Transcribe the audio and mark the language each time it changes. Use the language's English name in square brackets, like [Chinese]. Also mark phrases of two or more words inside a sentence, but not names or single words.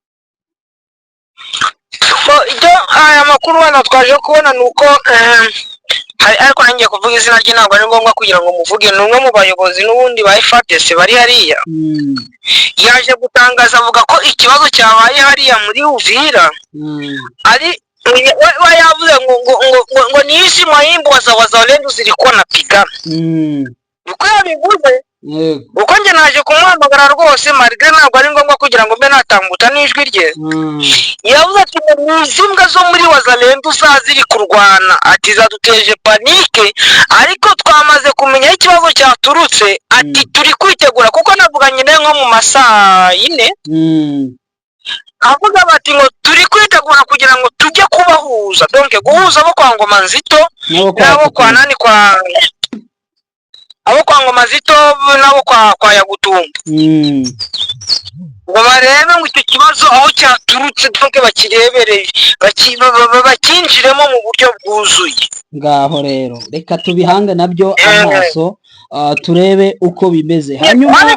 [Kinyarwanda] Aya makuru hano twaje kubona nuko ariko nangiye kuvuga izina rye ntabwo ari ngombwa kugira ngo muvuge, ni umwe mu bayobozi n'ubundi ba FARDC bari hariya, yaje gutangaza avuga ko ikibazo cyabaye hariya muri Uvira ari we yavuze ngo [Swahili] ni hizi mahimbo wazalendo zilikuwa napigana. [Kinyarwanda] Uko yabivuze uko njye naje kumuhamagara rwose malgré ntabwo ari ngombwa kugira ngo mbe natambuta n'ijwi rye, yavuze ati izimbwa zo muri wazalendo ziri kurwana, ati zaduteje panike ariko twamaze kumenya ikibazo cyaturutse, ati turi kwitegura kuko navuganye nawe nko mu masaha 4 avuga bati ngo turi kwitegura kugira ngo tujye kubahuza, donc guhuza abo kwa Ngoma Nzito nabo kwa nani abo kwa Ngoma Nzito nabo kwa Yagutumba, ngo barebe ngo icyo kibazo aho cyaturutse donc bakirebereye bakinjiremo mu buryo bwuzuye. Ngaho rero reka tubihange nabyo amaso turebe uko bimeze, hanyuma